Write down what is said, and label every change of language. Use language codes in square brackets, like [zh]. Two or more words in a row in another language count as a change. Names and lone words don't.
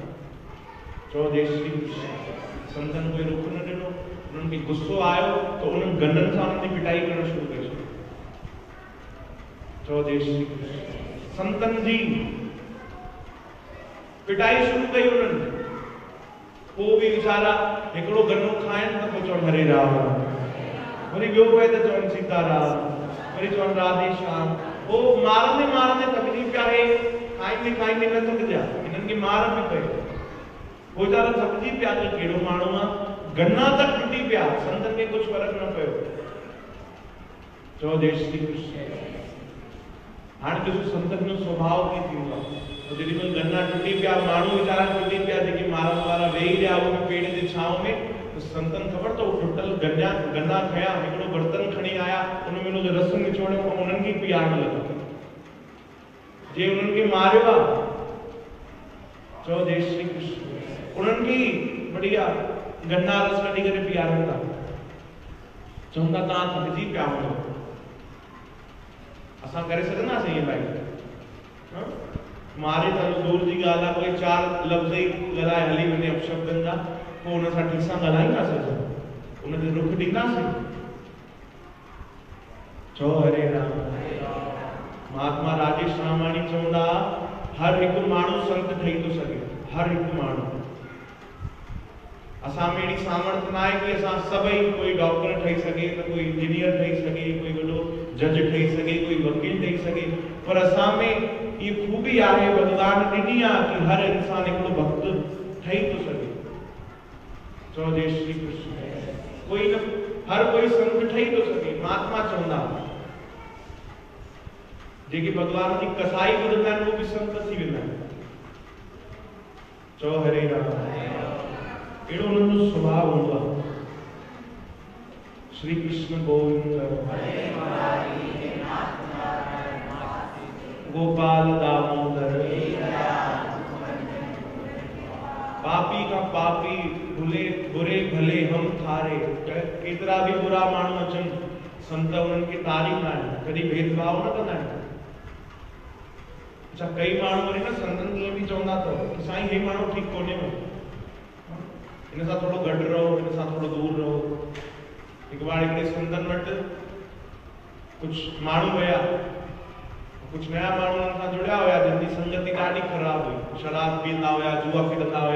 [sd] चो जय श्री कृष्ण। संतनि कोई रुख न ॾिनो। उन्हनि खे गुस्सो आयो त उन्हनि गंडनि सां उन्हनि जी पिटाई करणु शुरू करे छॾी। चो जय श्री कृष्ण। संतनि जी पिटाई शुरू कई उन्हनि। पोइ बि वीचारा हिकिड़ो गन्नो खाइनि त पोइ चवनि हरे राम, वरी ॿियो पए त चवनि सीताराम, वरी चवनि राधे श्याम। वो मारंदे मारंदे थकिजी पिया हे, खाईंदे खाईंदे न थकिजा, हिननि खे मार बि पए। वो वीचारा थकिजी पिया त कहिड़ो माण्हू आहे, गन्ना तक टुटी पिया, संतनि खे कुझु फ़र्क़ु न पियो। चओ जय श्री कृष्ण। हाणे ॾिसो संतनि जो स्वभाव कीअं थींदो आहे। जेॾीमहिल गन्ना टुटी पिया, माण्हू वीचारा टुटी पिया, जेके मारण वारा वेही रहिया उन पेड़ जे छांव में, त संतनि ख़बर अथव टुटल गन्ना खया, हिकिड़ो बर्तन खणी आया, उन में उनजो रस निचोड़ियो ऐं उन्हनि खे पीआरण लॻा। जे उन्हनि खे मारियो आहे, चओ जय श्री कृष्ण, उन्हनि खे बढ़िया गन्ना रस कढी करे पीआरनि था। चवंदा तव्हां थकिजी पिया हूंदो, असां करे सघंदासीं इहे भाई? मारे त दूर जी ॻाल्हि आहे, कोई चार लफ़्ज़ ई ॻाल्हाए हली वञे अपशब्दनि जा, पोइ हुन सां ठीक सां ॻाल्हाईंदासीं, हुनखे रुख ॾींदासीं। चओ हरे राम। महात्मा राजेश रामाणी चवंदा, हर हिकु माण्हू संत ठही थो सघे, हर हिकु माण्हू। असां में अहिड़ी सामर्थ न आहे कि असां सभई, कोई डॉक्टर ठही सघे त कोई इंजीनियर ठही सघे, कोई वॾो जज ठही सघे, कोई वकील ठही सघे, पर असां में ये खूबी आहे, भगवान ॾिनी आहे कि हर इंसान हिकिड़ो भक्त ठही थो सघे। चओ जय श्री कृष्ण। कोई न, हर कोई संत ठही थो सघे। महात्मा चवंदा, जेके भगवान जी कसाई ॿुधंदा आहिनि, उहे बि संत थी वेंदा आहिनि। चओ हरे राम। अहिड़ो हुननि जो स्वभाव हूंदो आहे। श्री कृष्ण गोविंद गोपाल दामोदर। [hi] पापी का पापी भुले बुरे भले हम थारे। [sd] केतिरा भी बुरा माण्हू अचनि, संत उन्हनि खे तारीफ़ आहिनि, कॾहिं भेदभाव न कंदा आहिनि। अच्छा, कई माण्हू वरी न संतनि ईअं बि चवंदा अथव कि साईं हे माण्हू ठीकु कोन्हे, हिन सां थोरो गॾु रहो, हिन सां थोरो दूर रहो। हिकु बार हिकिड़े संतनि वटि कुझु माण्हू विया, कुछ नया माण्हू उन्हनि सां जुड़िया हुया, जिनकी संगति ॾाढी ख़राब हुई, शराब पींदा हुया, जुआ खेॾंदा हुया।